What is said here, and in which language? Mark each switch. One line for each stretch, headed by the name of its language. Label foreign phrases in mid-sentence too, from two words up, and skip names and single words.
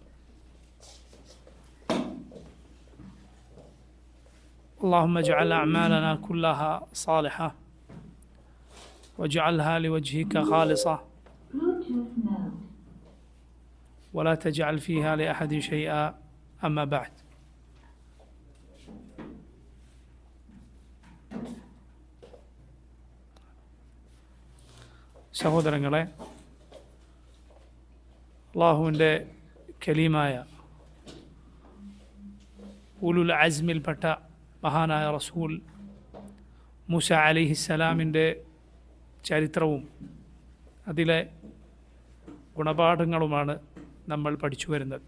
Arabic: اللهم اجعل أعمالنا كلها صالحة واجعلها لوجهك خالصة ولا تجعل فيها لأحد شيئا. أما بعد.
Malayalam: സഹോദരങ്ങളെ, അള്ളാഹുവിൻ്റെ കലീമായ ഉലുൽ അസ്മിൽപ്പെട്ട മഹാനായ റസൂൽ മൂസ അലൈഹിസ്സലാമിൻ്റെ ചരിത്രവും അതിലെ ഗുണപാഠങ്ങളുമാണ് നമ്മൾ പഠിച്ചു വരുന്നത്.